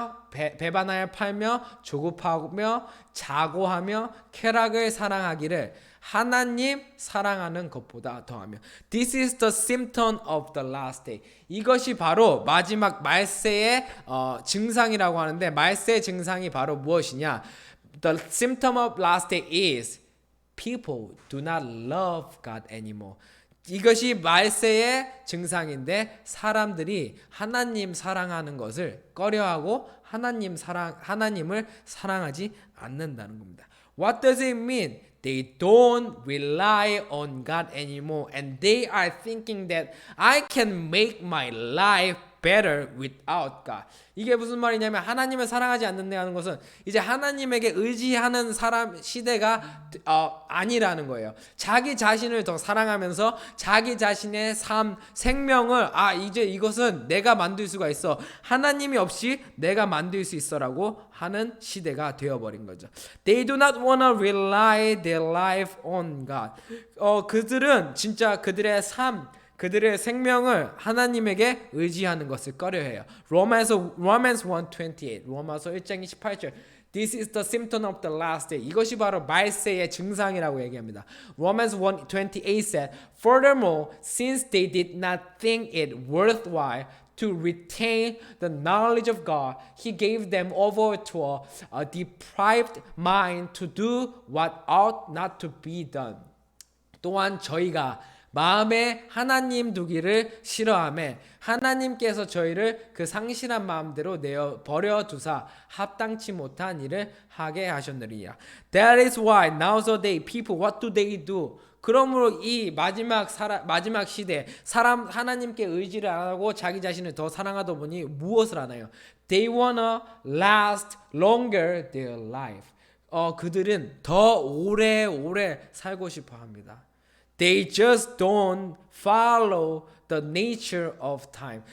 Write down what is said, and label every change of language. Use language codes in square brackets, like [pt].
[ko] 배반하여 팔며 조급하며 자고하며 쾌락을 사랑하기를 하나님 사랑하는 것보다 더하며. [en] This is the symptom of the last day. [ko] 이것이 바로 마지막 말세의 증상이라고 하는데 말세의 증상이 바로 무엇이냐? [en] The symptom of last day is people do not love God anymore. [ko] 이것이 말세의 증상인데 사람들이 하나님 사랑하는 것을 꺼려하고 하나님을 사랑하지 않는다는 겁니다. [en] What does it mean? They don't rely on God anymore and they are thinking that I can make my life better without God. [ko] 이게 무슨 말이냐면 하나님을 사랑하지 않는다는 것은 이제 하나님에게 의지하는 사람 시대가 아니라는 거예요. 자기 자신을 더 사랑하면서 자기 자신의 삶, 생명을 이제 이것은 내가 만들 수가 있어. 하나님이 없이 내가 만들 수 있어라고 하는 시대가 되어버린 거죠. [en] They do not want to rely their life on God. [ko] 그들은 진짜 그들의 삶, 그들의 생명을 하나님에게 의지하는 것을 꺼려해요. Romans 1:28, 로마서 1장 28절. [en] This is the symptom of the last day. [ko] 이것이 바로 말세의 증상이라고 얘기합니다. [en] Romans 1:28 said, Furthermore, since they did not think it worthwhile to retain the knowledge of God, He gave them over to a depraved mind to do what ought not to be done. [ko] 또한 저희가 마음에 하나님 두기를 싫어하며 하나님께서 저희를 그 상실한 마음대로 내어 버려 두사 합당치 못한 일을 하게 하셨느니라. [en] That is why nowadays people what do they do? [ko] 그러므로 이 마지막 시대 사람 하나님께 의지를 안 하고 자기 자신을 더 사랑하다 보니 무엇을 하나요? [en] They wanna last longer their life. [ko] 그들은 더 오래오래 살고 싶어 합니다. [en] They just don't follow the nature of time.